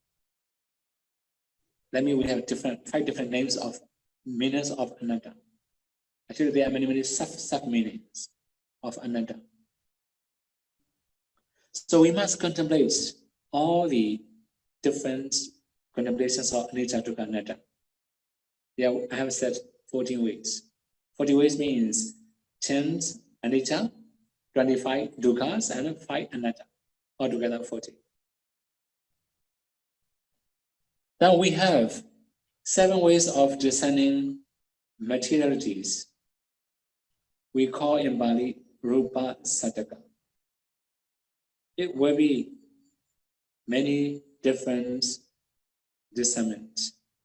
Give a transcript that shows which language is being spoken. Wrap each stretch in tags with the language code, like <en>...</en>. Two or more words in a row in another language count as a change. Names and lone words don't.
<en>That means we have 5 different names of meanings of anatta. Actually, there are many sub-meanings of anatta. So we must contemplate all the different contemplations of anicca, dukkha, anatta. Yeah, I have said 14 ways. 40 ways means 10 anicca, 25 dukkhas, and 5 anatta. Altogether 40. Now we have 7 ways of discerning materialities. We call in Bali</en> <pi>rupa sataka.</pi> <en>It will be many different discernments.</en>